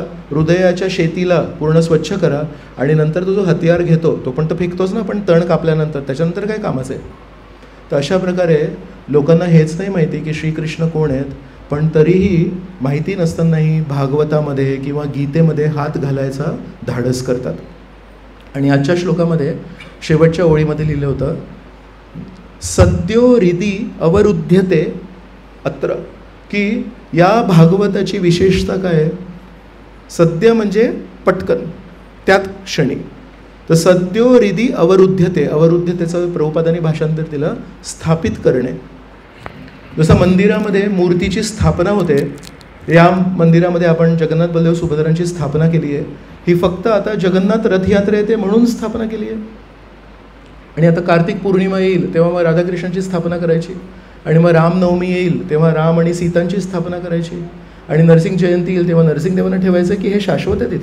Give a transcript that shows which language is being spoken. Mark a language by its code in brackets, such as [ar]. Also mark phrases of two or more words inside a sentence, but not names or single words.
[mr] हृदयाच्या शेतीला पूर्ण स्वच्छ करा. आणि नंतर तो जो हतियार घेतो तो पण तर फेकतोच ना, पण तण कापल्यानंतर त्याच्यानंतर काय कामाचं आहे. तर अशा प्रकारे लोकांना हेच नाही माहिती की श्रीकृष्ण कोण आहेत, पण तरीही माहिती नसतानाही भागवतामध्ये किंवा गीतेमध्ये हात घालायचा धाडस करतात. आणि आजच्या श्लोकामध्ये शेवटच्या ओळीमध्ये लिहिलं होतं, [sa] सद्यो हृदि अवरुध्यते अत्र, [mr] की या भागवताची विशेषता काय आहे. सद्य म्हणजे पटकन, त्यात क्षणी. तर [sa] सद्यो हृदि अवरुध्यते, [mr] अवरुध्यतेचं प्रभुपादांनी भाषांतर दिलं स्थापित करणे. जसं मंदिरामध्ये मूर्तीची स्थापना होते, या मंदिरामध्ये आपण जगन्नाथ बलदेव सुभद्रांची स्थापना केली आहे. ही फक्त आता जगन्नाथ रथयात्रा येते म्हणून स्थापना केली आहे. आणि आता कार्तिक पौर्णिमा येईल तेव्हा मग राधाकृष्णांची स्थापना करायची, आणि मग रामनवमी येईल तेव्हा राम आणि सीतांची स्थापना करायची, आणि नरसिंह जयंती येईल तेव्हा नरसिंहदेवांना ठेवायचं, की हे शाश्वत आहे.